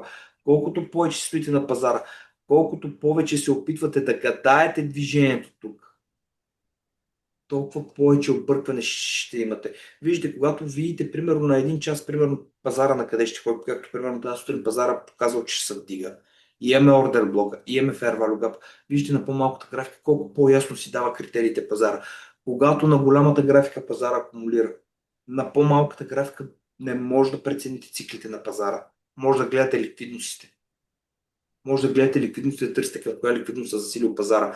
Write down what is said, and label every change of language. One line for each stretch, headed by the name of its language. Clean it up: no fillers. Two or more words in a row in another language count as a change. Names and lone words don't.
Bulgarian: Колкото повече стоите на пазара, колкото повече се опитвате да гадаете движението тук, толкова повече объркване ще имате. Виждате, когато видите примерно на един час, примерно пазара на къде ще ходи, както примерно тази сутрин пазара показва, че ще се вдига. И имаме ордер блока, и имаме
English: fair value gap.
Bulgarian: Виждате на по-малката графика колко по-ясно си дава критериите пазара. Когато на голямата графика пазара акумулира, на по-малката графика не може да прецените циклите на пазара. Може да гледате ликвидностите. Може да гледате ликвидностите, да търсите коя ликвидност е засилил пазара.